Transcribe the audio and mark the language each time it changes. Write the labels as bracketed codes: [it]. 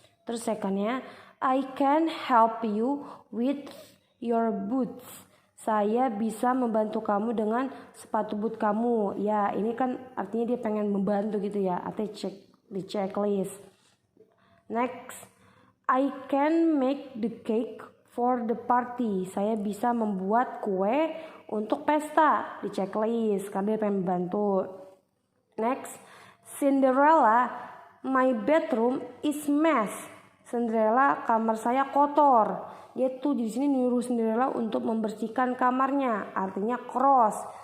[id] Terus [en] secondnya, I can help you with your boots. [id] Saya bisa membantu kamu dengan sepatu boot kamu. Ya, ini kan artinya dia pengen membantu gitu ya. Artinya cek di checklist. [en] Next, I can make the cake for the party. [id] Saya bisa membuat kue untuk pesta. Di checklist karena dia pengen membantu. [en] Next, Cinderella, my bedroom is mess. [id] Cinderella, kamar saya kotor. Dia tuh di sini nyuruh Cinderella untuk membersihkan kamarnya, artinya cross.